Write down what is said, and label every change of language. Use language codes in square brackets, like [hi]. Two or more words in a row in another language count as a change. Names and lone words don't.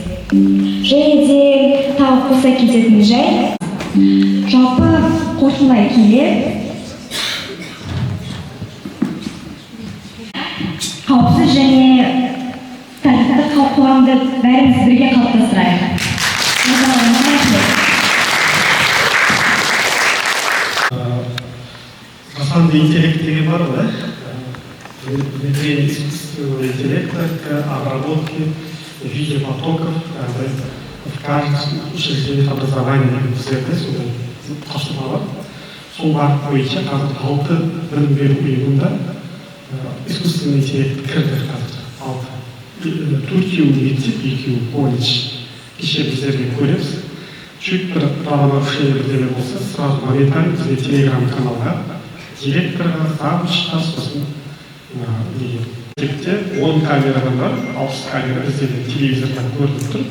[kk] Және де тағы қоса кететін жай, жалпы қорытындылай келе, қауіпсіз және тәртіпті қоғамды бәріміз бірге қалыптастырайық. [ru] На самом деле [kk] интеллект деген бар ғой, [ru] внедрение искусственного интеллекта к обработке видеопотоков в каждом учреждении образования [kk] біздерде сондай тапсырма бар. Сол бағыт бойынша қазір 6 білім беру ұйымында [ru] искусственный интеллект [kk] кірді қазір. 4 университет, 2 колледж. Кеше біздерге көреміз. Чуть бір правонарушение бірдеме болса, [ru] сразу моментально [kk] бізде телеграм-каналға директорға, завучқа, сосын мектепте 10 камерадан бар, 60 камера бізде телевизордан көрініп тұр.